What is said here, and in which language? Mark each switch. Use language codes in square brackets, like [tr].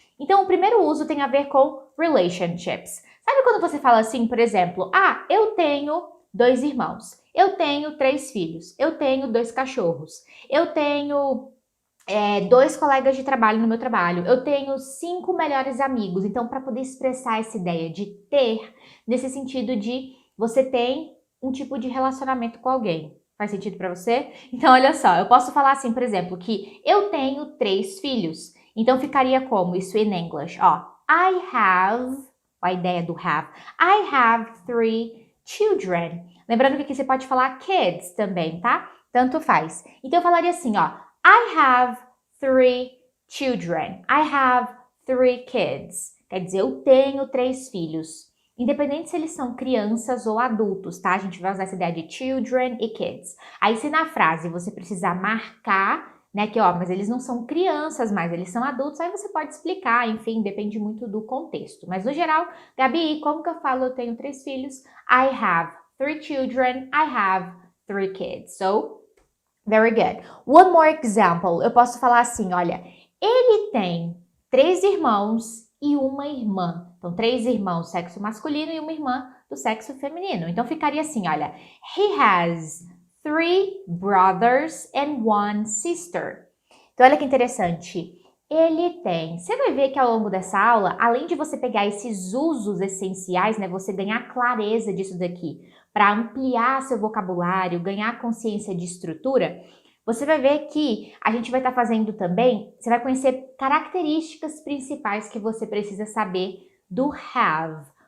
[pt] Então, o primeiro uso tem a ver com relationships. Sabe quando você fala assim, por exemplo, ah, eu tenho 2 irmãos, eu tenho 3 filhos, eu tenho 2 cachorros, eu tenho 2 colegas de trabalho no meu trabalho, eu tenho 5 melhores amigos. Então, para poder expressar essa ideia de ter, nesse sentido de você tem um tipo de relacionamento com alguém. Faz sentido para você? Então, olha só, eu posso falar assim, por exemplo, que eu tenho 3 filhos. Então, ficaria como isso [en] in English? Ó, I have, [pt] a ideia do [en] have, I have 3 children. [pt] Lembrando que aqui você pode falar kids também, tá? Tanto faz. Então, eu falaria assim, ó, [en] I have 3 children. I have 3 kids. [pt] Quer dizer, eu tenho 3 filhos. Independente se eles são crianças ou adultos, tá? A gente vai usar essa ideia de children e kids. Aí, se na frase você precisar marcar, né, que ó, mas eles não são crianças mais, eles são adultos, aí você pode explicar, enfim, depende muito do contexto. Mas no geral, Gabi, como que eu falo eu tenho 3 filhos? [en] I have 3 children, I have 3 kids. So, very good. One more example. [pt] Eu posso falar assim, olha, ele tem 3 irmãos e uma irmã. Então, 3 irmãos sexo masculino e uma irmã do sexo feminino. Então, ficaria assim, olha. [en] He has 3 brothers and 1 sister. [pt] Então, olha que interessante. Ele tem. Você vai ver que ao longo dessa aula, além de você pegar esses usos essenciais, né, você ganhar clareza disso daqui, para ampliar seu vocabulário, ganhar consciência de estrutura, você vai ver que a gente vai estar fazendo também, você vai conhecer características principais que você precisa saber do have.